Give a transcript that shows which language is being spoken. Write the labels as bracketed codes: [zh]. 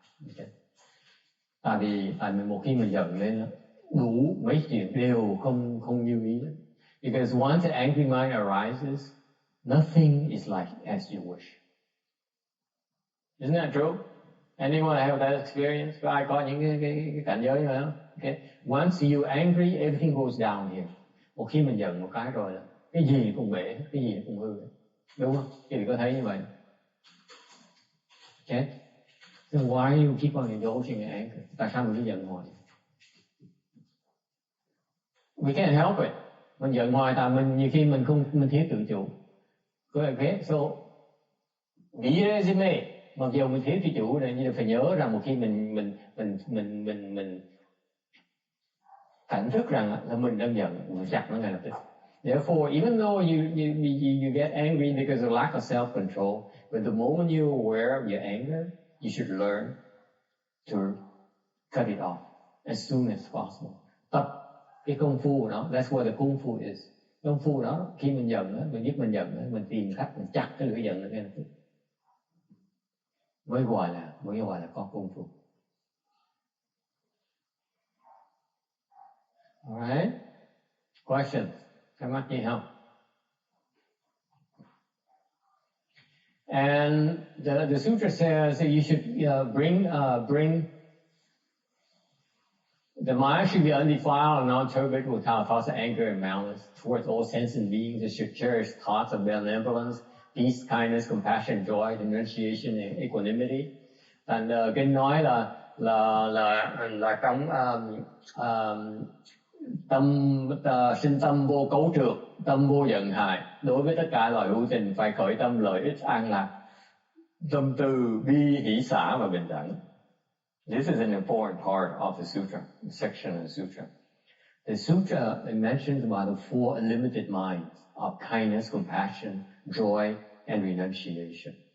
[vi] Okay. Tại vì một khi mình giận lên, đủ mấy chuyện đều không như ý. [en] Because once an angry mind arises, nothing is like as you wish. Isn't that true? Anyone have that experience? [vi] Có ai có những cái cảnh giới như vậy không? [en] Okay. Once you angry, everything goes down here. [vi] Một khi mình giận một cái rồi là cái gì cũng bể, cái gì cũng hư. Đúng không? Quý vị có thấy như vậy? [en] Okay. So why you keep on indulging in anger? [vi] Tại sao mình cứ giận hoài? [en] We can't help it. [vi] Mình giận hoài tại nhiều khi mình thiếu tự chủ. Okay. [en] So be it as it may. [vi] Mặc dù mình thiếu tự chủ này, nhưng phải nhớ rằng một khi mình cảnh thức rằng là mình đang giận, mình chặt nó ngay lập tức. [en] Therefore, even though you get angry because of lack of self-control, but the moment you're aware of your anger, you should learn to cut it off as soon as possible. [vi] Tập cái công phu của nó, [en] that's what the công phu is. [vi] Công phu đó, khi mình giận, mình biết mình giận, mình tìm cách mình chặt cái lưỡi giận ngay lập tức. Mới gọi là có công phu. [en] Alright. Questions? [vi] Thắc mắc gì không? [en] And the sutra says that you should bring the mind should be undefiled and non-turbid without thoughts of anger and malice towards all sentient beings. It should cherish thoughts of benevolence, peace, kindness, compassion, joy, renunciation, and equanimity. [vi] Thành kinh nói là trong sinh tâm vô cấu trược, tâm vô giận hại. Đối với tất cả loài hữu tình phải khởi tâm lợi ích an lạc, tâm từ bi hỷ xả và bình đẳng. [en] This is an important part of the sutra, the section of the sutra. The sutra mentions about the four unlimited minds of kindness, compassion, joy, and renunciation.